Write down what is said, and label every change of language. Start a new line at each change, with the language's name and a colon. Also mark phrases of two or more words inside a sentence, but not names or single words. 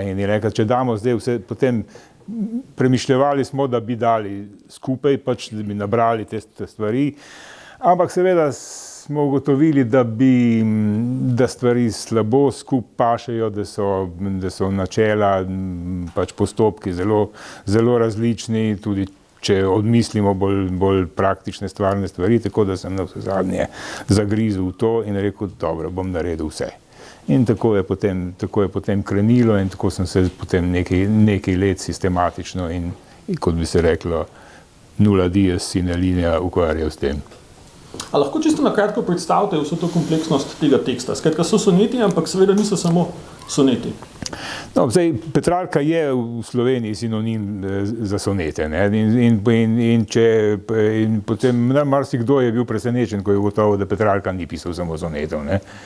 Slovenian: In je rekla, če damo zdaj vse, potem premišljevali smo, da bi dali skupaj, pač da bi nabrali te stvari, ampak seveda smo ugotovili, da stvari slabo skupaj pašejo, da so načela, pač postopki zelo različni, tudi če odmislimo bolj praktične stvarne stvari, tako da sem na vse zadnje zagrizel v to in rekel, dobro, bom naredil vse. In tako je potem krenilo in tako sem se potem nekaj let sistematično in kot bi se reklo,
Latin: nulla dies sine linea
Slovenian: ukvarjal s tem. A lahko čisto na kratko predstavite vso to kompleksnost tega teksta? Skratka, so soneti, ampak seveda niso samo soneti. No, zdaj, Petrarka je v Sloveniji sinonim za sonete, ne? In potem marsikdo je bil presenečen, ko je ugotovil, da Petrarka ni pisal samo sonetov, ne?